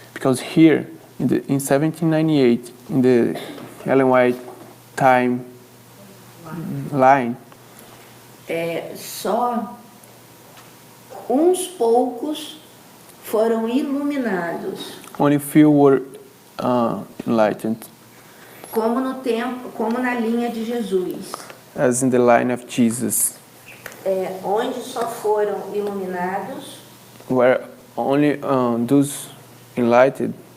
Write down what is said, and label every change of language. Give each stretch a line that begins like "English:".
English: Because here, in 1798, in the Ellen White time line,
Portuguese: só uns poucos foram iluminados,
English: only few were enlightened,
Portuguese: como na linha de Jesus,
English: as in the line of Jesus,
Portuguese: onde só foram iluminados
English: where only those enlightened,